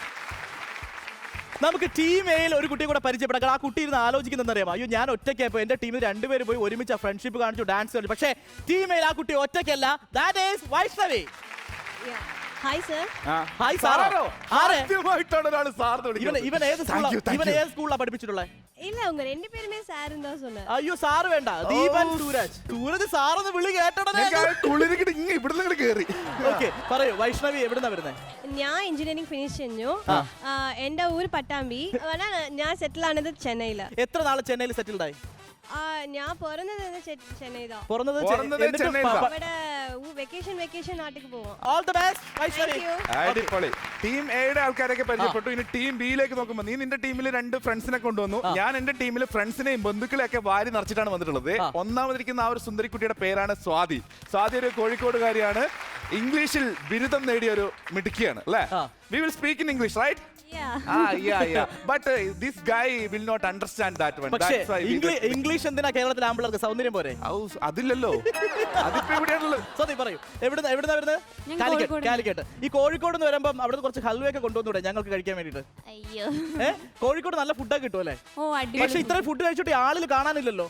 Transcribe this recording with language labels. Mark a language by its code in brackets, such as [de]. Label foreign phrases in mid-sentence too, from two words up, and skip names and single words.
[ml] നമുക്ക് ടീം എയിൽ ഒരു കുട്ടിയെ കൂടെ പരിചയപ്പെടാം. ആ കുട്ടി ഇരുന്ന് ആലോചിക്കുന്നറിയാമോ, അയ്യോ ഞാൻ ഒറ്റയ്ക്കായപ്പോ എന്റെ ടീമിൽ രണ്ടുപേര് പോയി ഒരുമിച്ച് ഫ്രണ്ട്ഷിപ്പ് കാണിച്ചു, ഡാൻസ് കളിച്ചു. പക്ഷേ ടീം എയിൽ ആ കുട്ടി ഒറ്റയ്ക്കല്ല. [en] that is [ml] വൈഷ്ണവി. [en] hi sir. [ml] ഹായ് സാറോ? ഇവൻ ഏത് സ്കൂളിലാണ് പഠിപ്പിച്ചിട്ടുള്ളത്? [ta] இல்ல உங்க ரெண்டு பேருமே சாருன்னு தான் சொன்னேன். [ml] അയ്യോ സാറ് വേണ്ട, ദീപൻ സൂരജ് സാറൊന്ന് വിളി കേട്ടോടനെ. ഓക്കെ, പറയൂ വൈഷ്ണവി എവിടുന്നാ വരുന്നത്? ഞാൻ [en] engineering finish [ml] ചെയ്തു. എന്റെ ഊര് പട്ടാമ്പി. ഞാൻ സെറ്റിൽ ആണത് ചെന്നൈയില്. എത്ര നാൾ ചെന്നൈയിൽ സെറ്റിൽഡ് ആയി? ഞാൻ പിറന്നത് ചെന്നൈയിലാ. വെക്കേഷൻ നാട്ടിലേക്ക് പോവാം. [en] all the best വൈഷ്ണവി. [ml] അടിപൊളി. ടീം എയുടെ ആൾക്കാരൊക്കെ പരിചയപ്പെട്ടു. ഇനി ടീം ബിയിലേക്ക് നോക്കുമ്പോൾ നീ നിന്റെ ടീമിൽ രണ്ട് ഫ്രണ്ട്സിനെ കൊണ്ടുവന്നു. ഞാൻ എന്റെ ടീമിൽ ഫ്രണ്ട്സിനെയും ബന്ധുക്കളെയൊക്കെ വാരി നിറച്ചിട്ടാണ് വന്നിട്ടുള്ളത്. ഒന്നാമതിരിക്കുന്ന ആ ഒരു സുന്ദരിക്കുട്ടിയുടെ പേരാണ് സ്വാതി. സ്വാതി ഒരു കോഴിക്കോടുകാരിയാണ്. ഇംഗ്ലീഷിൽ ബിരുദം നേടിയ ഒരു മിടുക്കിയാണ് അല്ലേ? [en] We will speak in English, right? Yeah. But this guy will not understand that one. [ml] പക്ഷേ [en] That's why we will- [ml] ഇംഗ്ലീഷ് എന്തിനാ കേരളത്തിലെ ആമ്പിള്ളേർക്ക് സൗന്ദര്യം പോരെ? അതില്ലല്ലോ. അതിപ്പോ എവിടെയാണുള്ളത്? സോറി പറയൂ. എവിടുന്നാ വരുന്നത്? കാലിക്കറ്റ്. ഈ കോഴിക്കോട് നിന്ന് വരുമ്പം അവിടെ കുറച്ച് ഹൽവയൊക്കെ കൊണ്ടുവന്നൂടെ ഞങ്ങൾക്ക് കഴിക്കാൻ വേണ്ടിട്ട്? അയ്യോ. കോഴിക്കോട് നല്ല ഫുഡൊക്കെ കിട്ടും അല്ലേ? ഓ പക്ഷെ അടിപൊളി. ഇത്രയും ഫുഡ് കഴിച്ചിട്ട് ആളിൽ കാണാനില്ലല്ലോ.